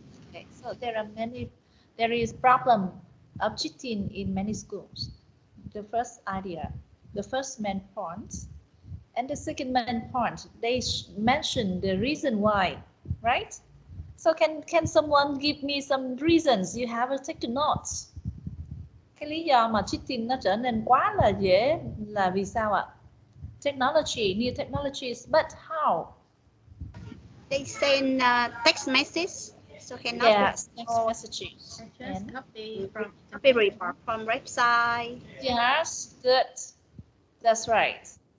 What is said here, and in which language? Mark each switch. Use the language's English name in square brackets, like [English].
[English] Okay, so there is problem of cheating in many schools. The first idea, the first main point, and the second main point, they mention the reason why, right? So can someone give me some reasons? You have to take the notes. [Vietnamese] Cái lý do mà cheating nó trở nên quá là dễ là vì sao ạ? [English] Technology, new technologies, but how? They send text message, so cannot Yes, text messages. Just copy from copy report from website. Yes, good. That's right.